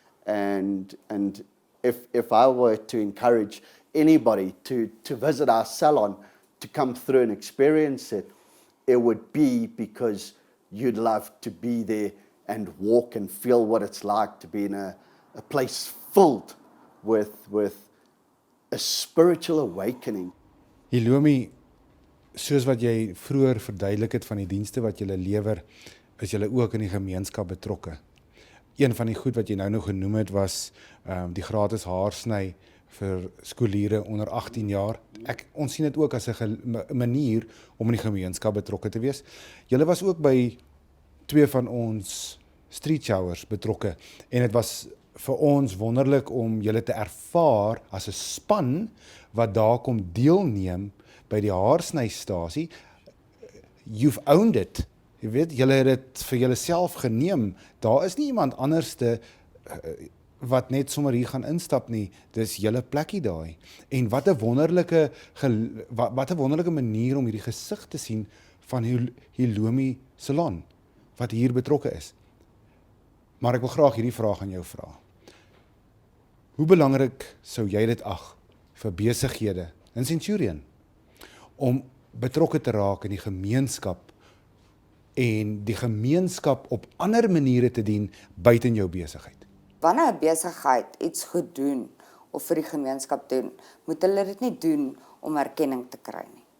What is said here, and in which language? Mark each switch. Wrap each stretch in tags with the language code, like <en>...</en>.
<en>And if I were to encourage anybody to visit our salon, to come through and experience it, it would be because you'd love to be there and walk and feel what it's like to be in a place filled with a spiritual awakening.</en> <af>Hilome, soos wat jy vroeër verduidelik het van die dienste wat jy lewer, is jy ook in die gemeenskap betrokke. Een van die goed wat jy nou genoem het was die gratis haarsny vir skooliere onder 18 jaar. Ons sien dit ook as 'n manier om in die gemeenskap betrokke te wees. Julle was ook by 2 van ons street showers betrokke, en dit was vir ons wonderlik om julle te ervaar as 'n span wat daar kom deelneem by die haarsnystasie.</af> <en>You've owned it.</en> <af>Jy weet, julle het dit vir julleself geneem. Daar is nie iemand anderste wat net sommer hier gaan instap nie, dis julle plekkie daai. En wat 'n wonderlike wat 'n wonderlike manier om hierdie gesig te sien van Hilome Salon wat hier betrokke is. Maar ek wil graag hierdie vraag aan jou vra. Hoe belangrik sou jy dit ag vir besighede in Centurion om betrokke te raak in die gemeenskap en die gemeenskap op ander maniere te dien buite jou besigheid? Wanneer 'n besigheid iets goed doen of vir die gemeenskap doen, moet hulle dit nie doen om erkenning te kry nie.</af>